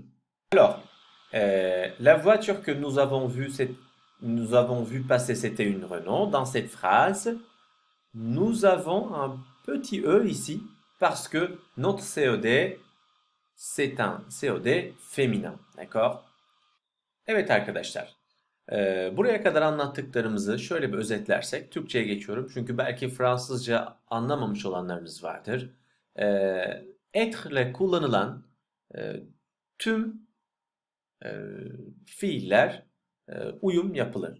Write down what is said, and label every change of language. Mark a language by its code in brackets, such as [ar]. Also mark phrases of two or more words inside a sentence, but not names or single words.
[fr] Alors, la voiture que nous avons vue passer, c'était une Renault. Dans cette phrase, nous avons un petit E ici parce que notre COD, c'est un COD féminin. D'accord? [tr] Evet arkadaşlar. Buraya kadar anlattıklarımızı şöyle bir özetlersek, Türkçe'ye geçiyorum. Çünkü belki Fransızca anlamamış olanlarınız vardır. Être ile kullanılan tüm fiiller uyum yapılır.